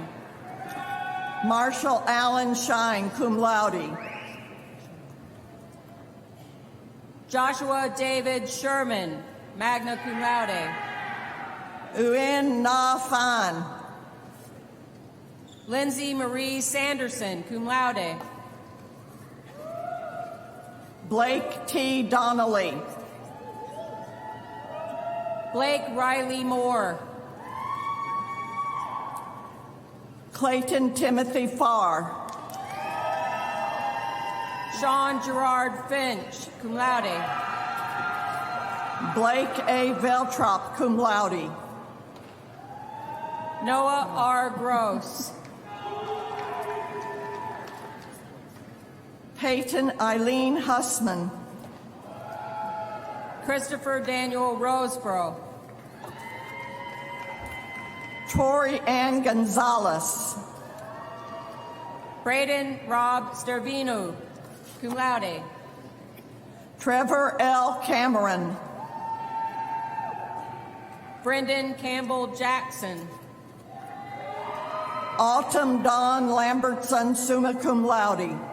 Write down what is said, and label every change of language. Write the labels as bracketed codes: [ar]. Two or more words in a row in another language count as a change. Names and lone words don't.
[en] Marshall Allen Shine, [la] cum laude. [en] Joshua David Sherman, [la] magna cum laude. [en] Uyen Na Phan. Lindsay Marie Sanderson, [la] cum laude. [en] Blake T. Donnelly. Blake Riley Moore. Clayton Timothy Farr. Sean Gerard Finch, [la] cum laude. [en] Blake A. Veltrop, [la] cum laude. [en] Noah R. Gross. Peyton Eileen Hussman. Christopher Daniel Roseborough. Tori Ann Gonzalez. Braden Rob Stervino, [la] cum laude. [en] Trevor L. Cameron. Brendan Campbell Jackson. Autumn Dawn Lambertson, [la] summa cum laude.